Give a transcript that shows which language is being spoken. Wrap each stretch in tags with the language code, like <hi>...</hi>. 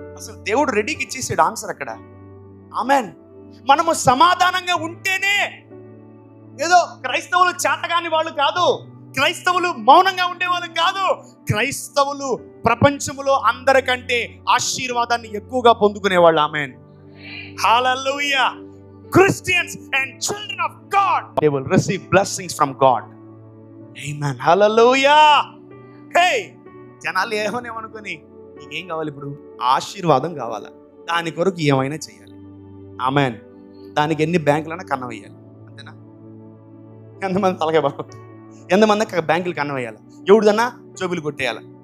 <te>అసలు దేవుడు రెడీకి ఇచ్చేసాడు ఆన్సర్ అక్కడ. ఆమెన్. మనము సమాధానంగా ఉంటేనే, ఏదో క్రైస్తవులు చేతగాని వాళ్ళు కాదు, క్రైస్తవులు మౌనంగా ఉండేవాళ్ళు కాదు, క్రైస్తవులు ప్రపంచంలో అందరికంటే ఆశీర్వాదాన్ని ఎక్కువగా పొందుకునేవాళ్ళు. Amen. Hallelujah.</te> <en>Christians and children of God, they will receive blessings from God. Amen. Hallelujah.</en> <te>Hey, జనాలు ఏమనుకొని నీకేం కావాలి? ఇప్పుడు ఆశీర్వాదం కావాలా? దాని కొరకు ఏమైనా చేయాలి. ఆమెన్. దానికి ఎన్ని బ్యాంకులైనా కన్నం వేయాలి. అంతేనా? ఎంతమంది తలకాయ బాగు, ఎంతమంది బ్యాంకులు కన్నం వేయాలి, ఎవరిదన్నా జోబులు కొట్టేయాలి.</te>